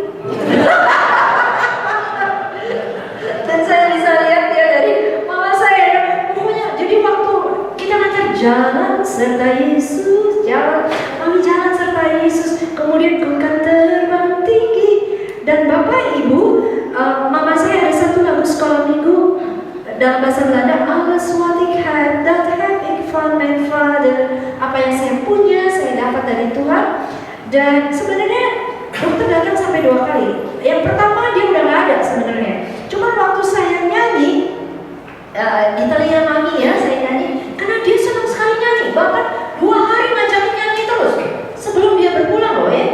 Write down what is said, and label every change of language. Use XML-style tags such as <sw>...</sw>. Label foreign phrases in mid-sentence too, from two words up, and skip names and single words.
<id>Dan saya bisa lihat ya dari mama saya, pokoknya jadi waktu kita ngajar jalan serta Yesus, kami jalan serta Yesus, kemudian ku kan terbang tinggi. Dan bapak ibu, mama saya ada satu lagu sekolah minggu dalam bahasa Belanda,</id> <nl>alles wat ik heb, dat heb ik van mijn vader.</nl> <id>Apa yang saya punya, saya dapat dari Tuhan. Dan sebenarnya dokter datang sampai 2 kali. Yang pertama dia udah nggak ada sebenarnya. Cuma waktu saya nyanyi di telinga mami ya, saya nyanyi karena dia senang sekali nyanyi. Bahkan 2 hari ngajakin nyanyi terus sebelum dia berpulang loh ya.</id>